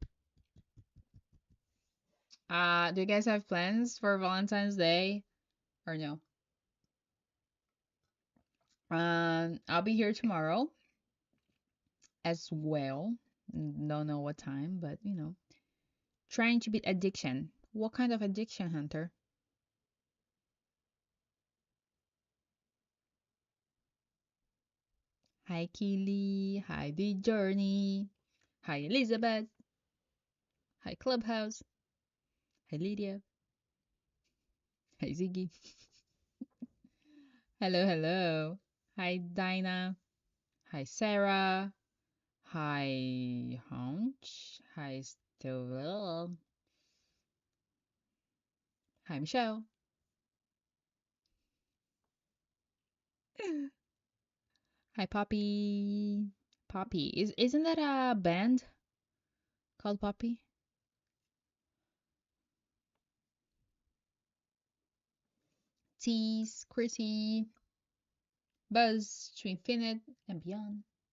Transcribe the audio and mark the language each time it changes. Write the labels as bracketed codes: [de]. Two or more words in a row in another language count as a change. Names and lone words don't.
[en] Do you guys have plans for Valentine's Day or no? I'll be here tomorrow as well. Don't know what time, but trying to beat addiction. What kind of addiction, Hunter? Hi, Keely. Hi, The Journey. Hi, Elizabeth. Hi, Clubhouse. Hi, Lydia. Hi, Ziggy. Hello, hello. Hi, Dinah. Hi, Sarah. Hi, Hunch. Hi, Stovall. Hi, Michelle. Hi, Poppy. Poppy. Isn't that a band called Poppy? Tease, Chrissy, Buzz, to infinite and beyond.